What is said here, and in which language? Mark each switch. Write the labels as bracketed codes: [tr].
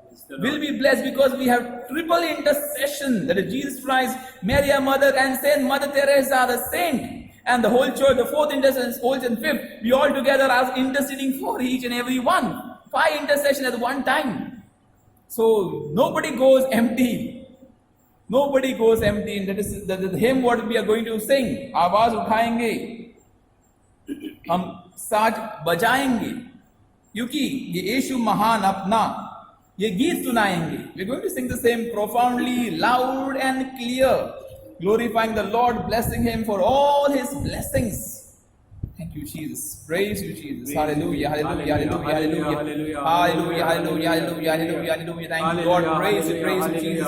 [en] Will be blessed because we have triple intercession, that is Jesus Christ, Mary our Mother, and Saint Mother Teresa the saint, and the whole church, the fourth intercession, fourth and fifth, we all together are interceding for each and every one. 5 intercession at one time. So nobody goes empty. Nobody goes empty. And that is the hymn what we are going to sing. [hi] आवाज उठाएंगे, हम साज बजाएंगे, क्योंकि ये यीशु महान अपना ये गीत सुनाएंगे. [en] We're going to sing the same profoundly, loud and clear, glorifying the Lord, blessing Him for all His blessings. Thank you, Jesus. Praise you, Jesus. Hallelujah, hallelujah, hallelujah, hallelujah. Hallelujah, hallelujah, hallelujah, hallelujah, hallelujah. Thank you, Lord. Praise you, Jesus.